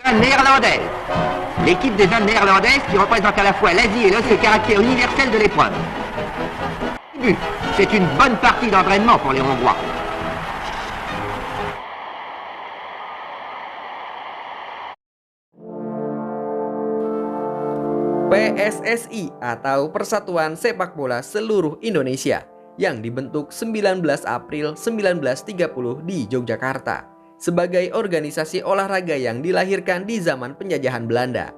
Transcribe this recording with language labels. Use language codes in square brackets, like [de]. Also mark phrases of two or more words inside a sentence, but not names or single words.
[fr] Néerlandaise. L'équipe des Indes néerlandaises qui représente à la fois l'Asie et le caractère universel de l'épreuve. C'est une bonne partie d'entraînement pour les Hongrois. [id] PSSI atau Persatuan Sepak Bola Seluruh Indonesia yang dibentuk 19 April 1930 di Yogyakarta sebagai organisasi olahraga yang dilahirkan di zaman penjajahan Belanda.